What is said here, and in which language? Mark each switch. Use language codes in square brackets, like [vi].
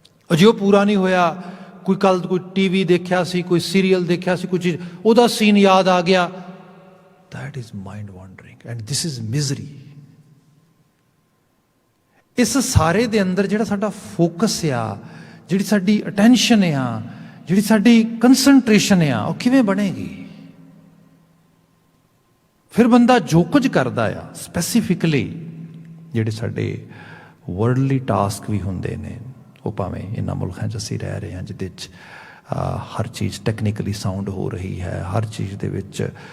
[pa] ਅਜੇ ਉਹ ਪੂਰਾ ਨਹੀਂ ਹੋਇਆ, ਕੋਈ ਕੱਲ ਕੋਈ ਟੀਵੀ ਦੇਖਿਆ ਸੀ, ਕੋਈ ਸੀਰੀਅਲ ਦੇਖਿਆ ਸੀ, ਕੋਈ ਚੀਜ਼ ਉਹਦਾ ਸੀਨ ਯਾਦ ਆ ਗਿਆ। [en] That is mind wandering and this is misery. [pa] ਇਸ ਸਾਰੇ ਦੇ ਅੰਦਰ ਜਿਹੜਾ ਸਾਡਾ ਫੋਕਸ ਆ, ਜਿਹੜੀ ਸਾਡੀ ਅਟੈਂਸ਼ਨ ਆ, ਜਿਹੜੀ ਸਾਡੀ ਕੰਸਨਟ੍ਰੇਸ਼ਨ ਆ, ਉਹ ਕਿਵੇਂ ਬਣੇਗੀ? ਫਿਰ ਬੰਦਾ ਜੋ ਕੁਝ ਕਰਦਾ ਆ, ਸਪੈਸੀਫਿਕਲੀ ਜਿਹੜੇ ਸਾਡੇ ਵਰਲਡਲੀ ਟਾਸਕ ਵੀ ਹੁੰਦੇ ਨੇ, ਉਹ ਭਾਵੇਂ ਇਹਨਾਂ ਮੁਲਕਾਂ 'ਚ ਅਸੀਂ ਰਹਿ ਰਹੇ ਹਾਂ ਜਿਹਦੇ 'ਚ ਹਰ ਚੀਜ਼ ਟੈਕਨੀਕਲੀ ਸਾਊਂਡ ਹੋ ਰਹੀ ਹੈ, ਹਰ ਚੀਜ਼ ਦੇ ਵਿੱਚ